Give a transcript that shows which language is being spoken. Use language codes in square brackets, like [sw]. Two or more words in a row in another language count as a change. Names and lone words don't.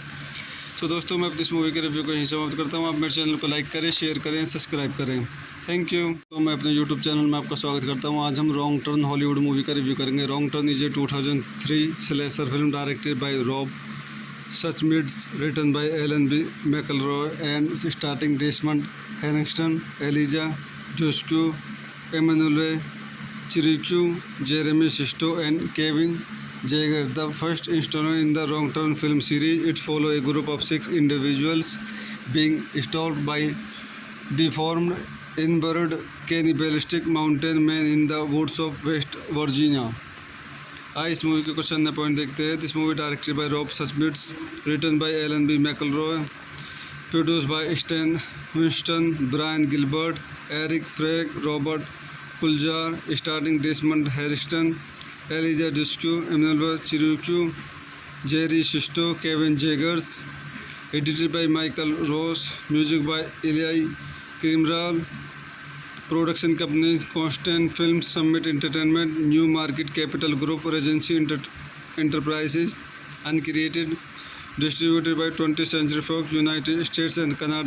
[hi] तो दोस्तों, मैं अपनी इस मूवी के रिव्यू को यहीं समाप्त करता हूँ. आप मेरे चैनल को लाइक करें, शेयर करें, सब्सक्राइब करें. [en] Thank you. [hi] तो मैं अपने [en] YouTube channel [hi] में आपका स्वागत करता हूँ. आज हम रॉन्ग टर्न [en] Hollywood movie [hi] का रिव्यू करेंगे. [en] Wrong Turn is a 2003 slasher film directed by Rob Schmidt, written by Alan B. McElroy and starring Desmond Harrington, Eliza Dushku, Emmanuelle Chriqui, Jeremy Sisto, and Kevin Jaeger. The first installment in the Wrong Turn film series, it follows a group of 6 individuals being stalked by deformed inbred cannibalistic mountain men in the woods of West Virginia. [hi] आइए इस मूवी के क्वेश्चन ने पॉइंट देखते हैं. [en] This movie directed by Rob Schmidt, written by Alan B. McElroy, produced by Stan Winston, Brian Gilbert, Erik Feig, Robert Kulzer, starring Desmond Harrington, Eliza Dushku, Emmanuelle Chriqui, Jerry Sisto, Kevin Jaegers. Edited by Michael Ross, music by Elia Cmiral. Production company Constant Film, Summit Entertainment, New Market Capital Group, Regency Enterprises, uncreated. Distributed by 20th Century Fox, United States and Canada.